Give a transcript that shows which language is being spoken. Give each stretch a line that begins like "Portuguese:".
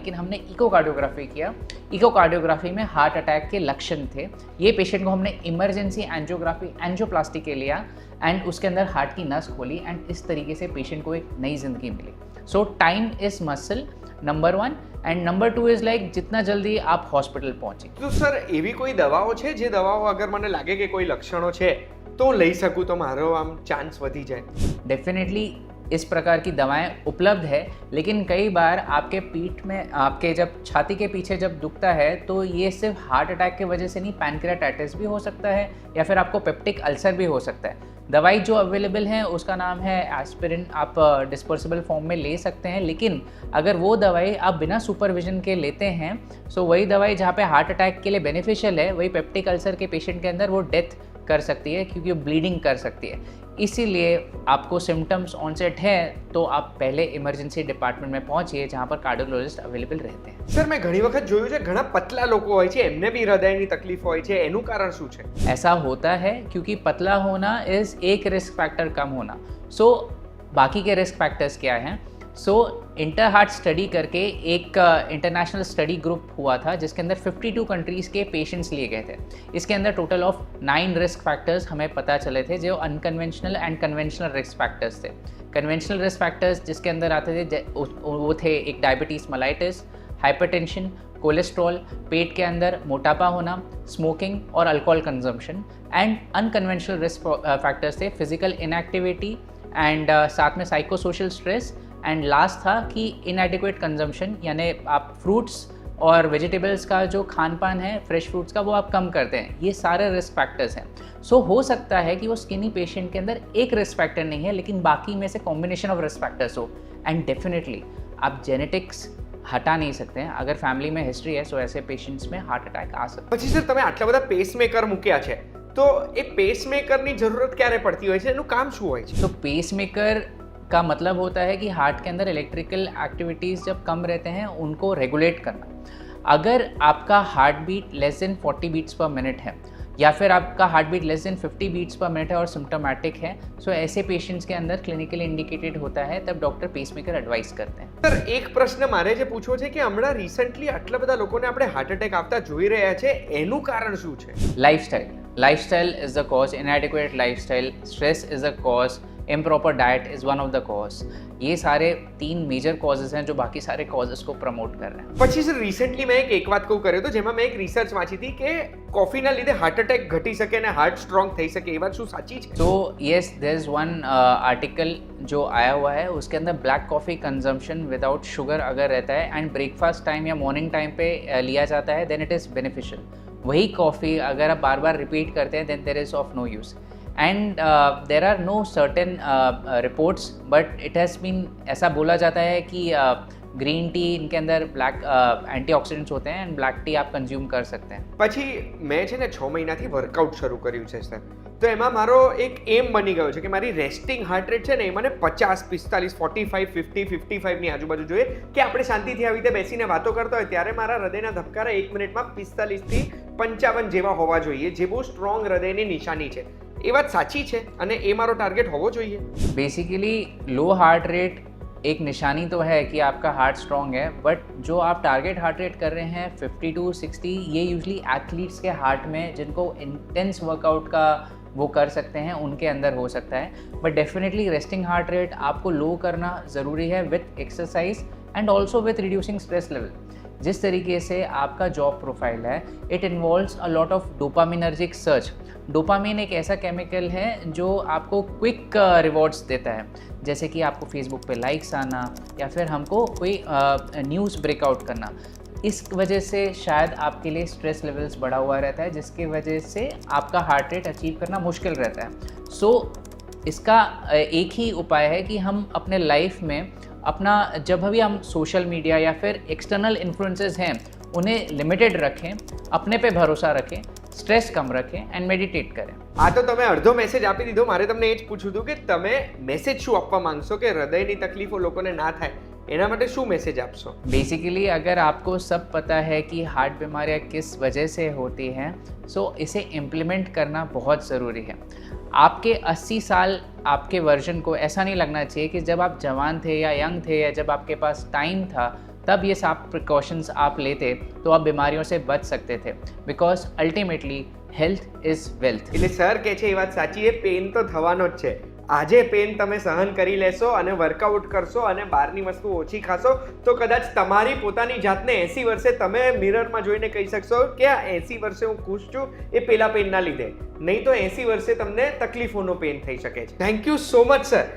Hindi: लेकिन हमने इकोकार्डियोग्राफी किया, इकोकार्डियोग्राफी में हार्ट अटैक के लक्षण थे। ये पेशेंट को हमने इमरजेंसी एंजियोग्राफी एंजियोप्लास्टी के लिया एंड उसके अंदर हार्ट की नस खोली एंड इस तरीके से पेशेंट को एक नई ज़िंदगी मिली।
English: so time is muscle, number 1, and number 2 is like
Hindi: जितना जल्दी आप हॉस्पिटल पहुँचे।
Gujarati: તો સર એવી કોઈ દવાઓ છે જે દવાઓ અગર મને લાગે કે કોઈ લક્ષણો છે તો હું લઈ શકું તો મારો આમ ચાન્સ વધી જાય?
Hindi: डेफिनेटली इस प्रकार की दवाएं उपलब्ध है, लेकिन कई बार आपके पीठ में, आपके जब छाती के पीछे जब दुखता है तो ये सिर्फ हार्ट अटैक की वजह से नहीं, पैनक्रियाटाइटिस भी हो सकता है या फिर आपको पेप्टिक अल्सर भी हो सकता है। दवाई जो अवेलेबल है उसका नाम है एस्पिरिन, आप डिस्पर्सिबल फॉर्म में ले सकते हैं, लेकिन अगर वो दवाई आप बिना सुपरविजन के लेते हैं, सो वही दवाई जहाँ पे हार्ट अटैक के लिए बेनिफिशियल है, वही पेप्टिक अल्सर के पेशेंट के अंदर वो डेथ कर सकती है, क्योंकि वो ब्लीडिंग कर सकती है। इसीलिए आपको सिम्टम्स ऑनसेट है तो आप पहले इमरजेंसी डिपार्टमेंट में पहुंचिए, जहाँ पर कार्डियोलॉजिस्ट अवेलेबल रहते हैं।
Gujarati: સર મેં ઘણી વખત જોયું છે ઘણા પતલા લોકો હોય છે, એમને બી હૃદયની તકલીફ હોય છે, એનું કારણ શું છે?
Hindi: ऐसा होता है क्योंकि पतला होना इज़ एक रिस्क फैक्टर कम होना। सो बाकी के रिस्क फैक्टर्स क्या हैं? सो इंटर हार्ट स्टडी करके एक इंटरनेशनल स्टडी ग्रुप हुआ था, जिसके अंदर 52 कंट्रीज़ के पेशेंट्स लिए गए थे। इसके अंदर टोटल ऑफ 9 रिस्क फैक्टर्स हमें पता चले थे, जो unconventional and conventional risk factors थे। कन्वेंशनल रिस्क फैक्टर्स जिसके अंदर आते थे वो थे एक डायबिटीज़ मेलाइटिस, हाइपरटेंशन, कोलेस्ट्रॉल, पेट के अंदर मोटापा होना, स्मोकिंग और alcohol consumption. And unconventional risk factors थे फिजिकल इनएक्टिविटी एंड साथ में psycho social stress, and last था कि इनएडिक्वेट कंजम्पशन, यानी आप फ्रूट्स और वेजिटेबल्स का जो खान पान है, फ्रेश फ्रूट्स का, वो आप कम करते हैं। ये सारे रिस्क फैक्टर्स हैं। सो हो सकता है कि वो स्किनी पेशेंट के अंदर एक रिस्क फैक्टर नहीं है, लेकिन बाकी में से कॉम्बिनेशन ऑफ रिस्क फैक्टर्स हो। एंड डेफिनेटली आप जेनेटिक्स हटा नहीं सकते हैं। अगर फैमिली में हिस्ट्री है, सो ऐसे पेशेंट्स में हार्ट अटैक आ सकता है।
Gujarati: પછી સર તમે આટલા બધા પેસમેકર મૂક્યા છે, તો એ પેસમેકરની જરૂરત ક્યારે પડતી હોય છે, એનું કામ શું હોય છે?
Hindi: तो पेसमेकर का मतलब होता है कि हार्ट के अंदर इलेक्ट्रिकल एक्टिविटीज़ जब कम रहते हैं उनको रेगुलेट करना। अगर आपका heart beat
English: less than 40 beats per minute
Hindi: है या फिर आपका heart beat less than 50 beats पर मिनट है और सिम्टोमेटिक है, सो ऐसे पेशेंट्स के अंदर क्लिनिकली इंडिकेटेड होता है, तब डॉक्टर पेसमेकर एडवाइस करते हैं।
Gujarati: સર એક પ્રશ્ન મારે જે પૂછવો છે કે હમણાં રિસન્ટલી આટલા બધા લોકોને આપણે હાર્ટ અટેક આવતા જોઈ રહ્યા છે, એનું કારણ શું છે?
English: Lifestyle is the cause, inadequate lifestyle, stress is the cause, improper diet is one of the cause.
Hindi: ये सारे 3 मेजर कॉजेज़ हैं जो बाकी सारे कॉजेज़ को प्रमोट कर रहे हैं।
Gujarati: પછી સર રિસન્ટલી મેં એક વાત કહું કર્યો તો જેમાં મેં એક રિસર્ચ વાંચી હતી કે કોફીના લીધે હાર્ટ અટેક ઘટી શકે અને હાર્ટ સ્ટ્રોંગ થઈ શકે, એ વાત શું સાચી છે?
English: तो yes, there is one article
Hindi: जो आया हुआ है, उसके अंदर black coffee consumption without sugar अगर रहता है एंड ब्रेकफास्ट टाइम या मॉर्निंग टाइम पे लिया जाता है,
English: Then it is beneficial.
Hindi: वही कॉफ़ी अगर आप बार बार रिपीट करते हैं,
English: Then there is of no use. And there are no certain reports, but it has been,
Hindi: ऐसा बोला जाता है कि ग्रीन टी, इनके अंदर ब्लैक एंटीऑक्सीडेंट्स होते हैं एंड ब्लैक टी आप कंज्यूम कर सकते हैं।
Gujarati: પછી મેં છે ને 6 મહિનાથી વર્કઆઉટ શરૂ કર્યું છે સર, તો એમાં મારો એક એમ બની ગયો છે કે મારી રેસ્ટિંગ હાર્ટ રેટ છે ને એ મને 50, 45, 45, 50, 55ની આજુબાજુ જોઈએ કે આપણે શાંતિથી આવી રીતે બેસીને વાતો કરતા હોય ત્યારે મારા હૃદયના ધબકારા 1 મિનિટમાં 45 થી 55 જેવા હોવા જોઈએ, જે બહુ સ્ટ્રોંગ હૃદયની નિશાની છે। એ વાત સાચી છે અને એ મારો ટાર્ગેટ હોવો જોઈએ?
Hindi: बेसिकली लो हार्ट रेट एक निशानी तो है कि आपका हार्ट स्ट्रॉन्ग है, बट जो आप टारगेट हार्ट रेट कर रहे हैं 50 to 60, ये यूजली एथलीट्स के हार्ट में जिनको इंटेंस वर्कआउट का वो कर सकते हैं उनके अंदर हो सकता है. But definitely resting heart rate आपको लो करना ज़रूरी है
English: With exercise and also with reducing stress level.
Hindi: जिस तरीके से आपका जॉब प्रोफाइल है,
English: It involves a lot of dopaminergic search.
Hindi: Dopamine एक ऐसा केमिकल है जो आपको क्विक रिवॉर्ड्स देता है, जैसे कि आपको फेसबुक पे लाइक्स आना या फिर हमको कोई न्यूज़ ब्रेकआउट करना. इस वजह से शायद आपके लिए स्ट्रेस लेवल्स बढ़ा हुआ रहता है, जिसकी वजह से आपका हार्ट रेट अचीव करना मुश्किल रहता है. सो इसका एक ही उपाय है कि हम अपने लाइफ में अपना जब भी हम सोशल मीडिया या फिर एक्सटर्नल इन्फ्लुएंसेस हैं उन्हें लिमिटेड रखें, अपने पे भरोसा रखें, स्ट्रेस कम रखें एंड मेडिटेट करें.
Gujarati: આ તો તમે અડધો મેસેજ આપી દીધો. મારે તમને એ જ પૂછવું હતું કે તમે મેસેજ શું આપવા માંગશો કે હૃદયની તકલીફો લોકોને ના થાય એના માટે શું મેસેજ આપશો?
Hindi: बेसिकली अगर आपको सब पता है कि हार्ट बीमारियाँ किस वजह से होती हैं, सो इसे इम्प्लीमेंट करना बहुत ज़रूरी है. आपके 80 साल आपके वर्जन को ऐसा नहीं लगना चाहिए कि जब आप जवान थे या यंग थे या जब आपके पास टाइम था तब ये सब प्रिकॉशंस आप लेते तो आप बीमारियों से बच सकते थे,
English: Because ultimately health is wealth.
Gujarati: એટલે સર કહે છે એ વાત સાચી છે, પેન તો થવાનો જ છે. આજે પેન તમે સહન કરી લેશો અને વર્કઆઉટ કરશો અને બહારની વસ્તુ ઓછી ખાશો તો કદાચ તમારી પોતાની જાતને 80 વર્ષે તમે મિરરમાં જોઈને કહી શકશો કે આ 80 વર્ષે હું ખુશ છું એ પેલા પેનના લીધે. નહીં તો 80 વર્ષે તમને તકલીફોનો પેન થઈ શકે છે.
English: thank you so much
Gujarati: sir.